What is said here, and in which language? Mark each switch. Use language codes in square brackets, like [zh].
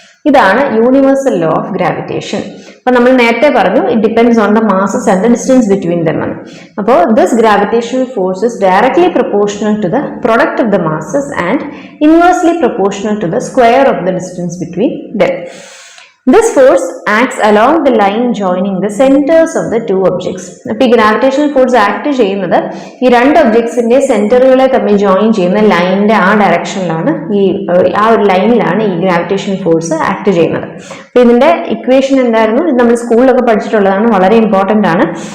[en] ഇതാണ് universal law of gravitation. [ml] അപ്പൊ നമ്മൾ നേരത്തെ പറഞ്ഞു [en] It depends on the masses and the distance between them എന്ന്. അപ്പോൾ this gravitational force is directly proportional to the product of the masses and inversely proportional to the square of the distance between them. This force acts along the line joining the centers of the two objects. [ml] അപ്പോൾ ഈ gravitational force act ചെയ്യുന്നത് ഈ രണ്ട് ഒബ്ജക്ട്സിന്റെ സെന്ററുകളെ തമ്മിൽ join ചെയ്യുന്ന ലൈനിന്റെ ആ ഡയറക്ഷനിലാണ്, ആ ഒരു ലൈനിലാണ് ഈ ഗ്രാവിറ്റേഷണൽ ഫോഴ്സ് ആക്ട് ചെയ്യുന്നത്. അപ്പൊ ഇതിന്റെ ഇക്വേഷൻ എന്തായിരുന്നു? ഇത് നമ്മൾ സ്കൂളിലൊക്കെ പഠിച്ചിട്ടുള്ളതാണ്, വളരെ ഇമ്പോർട്ടന്റ് ആണ്.